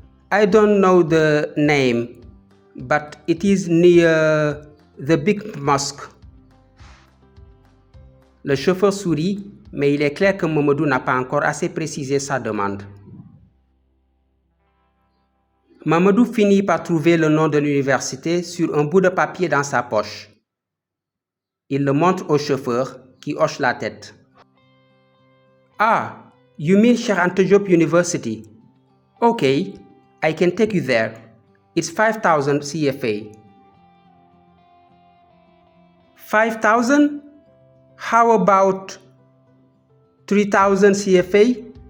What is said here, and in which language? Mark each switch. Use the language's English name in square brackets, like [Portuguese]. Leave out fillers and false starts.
[English] I don't know the name, but it is near the big mosque. [French] Le chauffeur sourit, mais il est clair que Mamadou n'a pas encore assez précisé sa demande. Mamadou finit par trouver le nom de l'université sur un bout de papier dans sa poche. Il le montre au chauffeur qui hoche la tête. [English] Ah, you mean Cheikh Anta Diop University? Okay, I can take you there. It's 5,000 CFA. 5,000? How about 3,000 CFA?